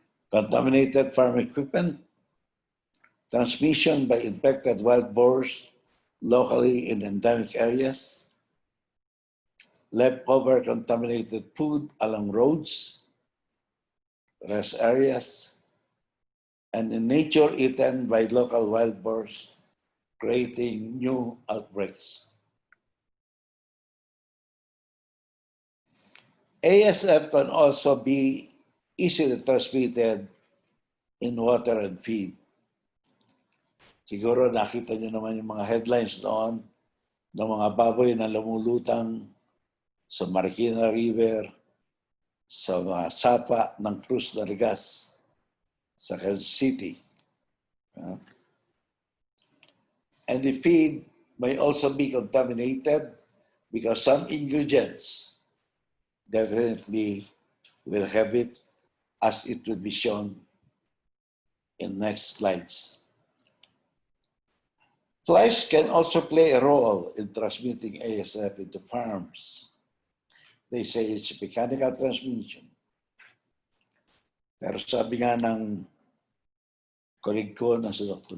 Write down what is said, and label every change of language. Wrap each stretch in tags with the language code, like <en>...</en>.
<en>Contaminated farm equipment, transmission by infected wild boars locally in endemic areas, leftover contaminated food along roads, rest areas, and in nature eaten by local wild boars, creating new outbreaks. ASF can also be easily transmitted in water and feed.</en> <tl>Siguro nakita niyo naman yung mga headlines noon ng mga baboy na lumulutang sa Marikina River, sa mga sapa ng Cruz de Regas sa Quezon City.</tl> <en>And the feed may also be contaminated because some ingredients definitely will have it, as it will be shown in next slides. Flies can also play a role in transmitting ASF into farms. They say it's mechanical transmission.</en> <tl>Pero sabi nga ng colleague ko na si Dr.</tl>